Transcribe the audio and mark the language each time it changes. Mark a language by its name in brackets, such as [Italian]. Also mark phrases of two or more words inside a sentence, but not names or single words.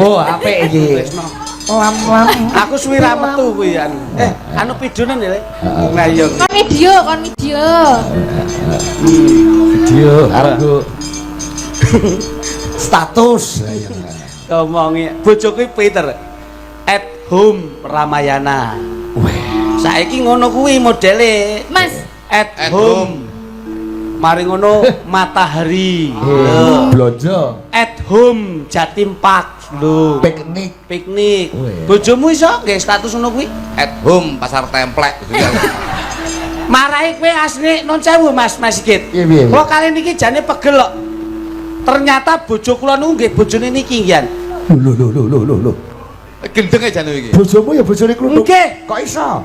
[Javanese] Oh, apik iki. Tresno. Lam-lam. Aku suwi ra metu kuwi anu. Anu pidonan ya, Le. Nah iya. Kon video. Video aku status. Ngomongi bojoku Peter [English] at home [Javanese] Ramayana. Saiki ngono kuwi modele Mas, [English] at At home. [Javanese] Mari ngono Matahari. Lho. Blonjo. [English] At home [Javanese] Jatim Park. Lho. Piknik. Weh. Bojomu iso nggih status ngono kuwi? [English] At home [Javanese] pasar templek gitu ya. Marahi kowe asli non sewu Mas Sigit. Piye, piye, piye? Kula kali niki jane pegel kok. Ternyata bojo kula niku nggih bojone niki nggih. Lho. Gendeng e jane iki. Bojomu ya bojone kluthuk. Nggih. Kok iso?